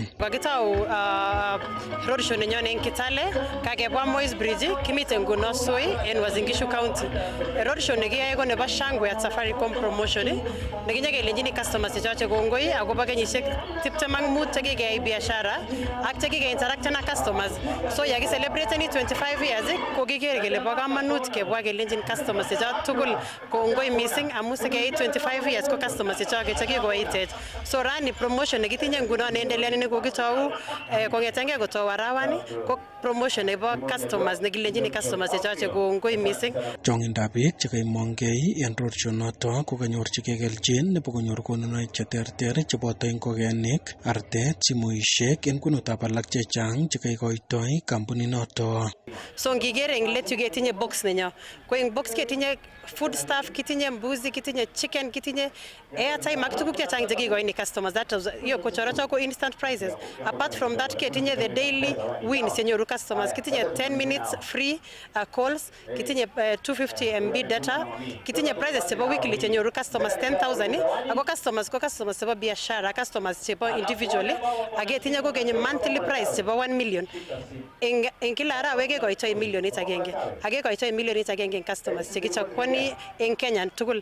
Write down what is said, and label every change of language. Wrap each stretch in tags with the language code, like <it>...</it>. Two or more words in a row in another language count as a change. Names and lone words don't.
<kln>Bakitau roadshow nenyon en Kitale kakebwa Moi's Bridge kimiten nguno Soi en Uasin Gishu County. Roadshow nekiyae ko nebo shangwe at Safaricom promotion nekinye kelenjini customers chechoche kongoi akobo kenyisiek 25 chekikeyai biashara ak chekikeinteracten ak customers. So yakicelebrate 25 years ko kiker kele bo kamanut kebwa kelenjin customers chechot tugul kongoi missing amu sikei 25 years ko customers chechoke chekikoitech. So rani promotion nekitinye nguno neendeleani nekokitau kongetenge kotau arawani ko promotion nebo customers nekilenjini customers chechoche kongoi missing. Chongindab biik chekaimongei en roadshow noto kokanyorchigei kelchin nebo konyor konunoik cheterter cheboto ingokenik, artet, simoishek en kwenutab alak chechang chekaikoitoi kampuninoto. So ngiker eng let yu ketinye box nenyo. Ko eng box ketinye</kln> <en>food stuff,</en> <kln>kitinye mbuzi, kitinye chicken, kitinye airtime ak tuguk chechang chekikoini customers. That hiyo kochorocho ko</kln> <en>instant prices. Apart from that ketinye the daily wins yenyoru customers. Kitinye 10 minutes free calls,</en> <kln>kitinye 250</kln> <en>MB data,</en> <kln>kitinye prices chebo weekly yenyoru customers 10,000 ako customers ko customers chebo biashara, customers chebo individually aketinye ko kenye</kln> <en>monthly price</en> <kln>chebo 1 million. Eng kila arawe kekoitoi milionit agenge. Akekoitoi milionit agenge eng customers chekichakwani eng Kenya tugul.</kln>